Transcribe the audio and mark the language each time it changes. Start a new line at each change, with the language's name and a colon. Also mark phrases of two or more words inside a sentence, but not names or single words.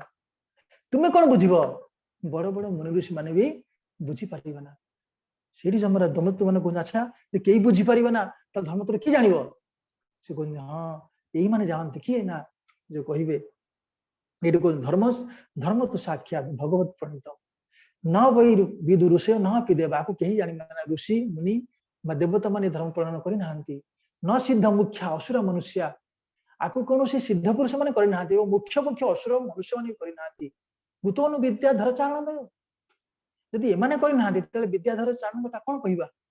Odia: ତୁମେ କଣ ବୁଝିବ? ବଡ ବଡ ମୁନି ଋଷି ମାନେ ବି ବୁଝିପାରିବ ନା। ସେଇଠି ଯମରାଜ ଦମଦୂତ ମାନେ କହୁଛନ୍ତି ଆଚ୍ଛା କେହି ବୁଝିପାରିବ ନା, ତାହେଲେ ଧର୍ମ ତୋର କିଏ ଜାଣିବ? ସେ କହୁଛନ୍ତି ହଁ, ଏଇମାନେ ଜାଣନ୍ତି। କିଏ? ନା ଯୋଉ କହିବେ ଏଇଠି କହୁଛନ୍ତି ଧର୍ମ ତ ସାକ୍ଷାତ ଭଗବତ ପ୍ରଣୀତ
Sanskrit: न वै विदु ऋषि न पिदेवा को केही जानि
Odia: ऋषि मुनि ବା ଦେବତା ମାନେ ଧର୍ମ ପାଳନ କରିନାହାନ୍ତି। ନ ସିଦ୍ଧ ମୁଖ୍ୟ ଅସୁର ମନୁଷ୍ୟ, ଆକୁ କୌଣସି ସିଦ୍ଧ ପୁରୁଷ ମାନେ କରିନାହାନ୍ତି ଏବଂ ମୁଖ୍ୟ ଅସୁର ମନୁଷ୍ୟ ମାନେ କରିନାହାନ୍ତି। ଭୂତନୁ ବିଦ୍ୟାଧର ଚାରଣ, ଯଦି ଏମାନେ କରିନାହାନ୍ତି ତାହେଲେ ବିଦ୍ୟାଧର ଚାରଣ କଥା କଣ କହିବା?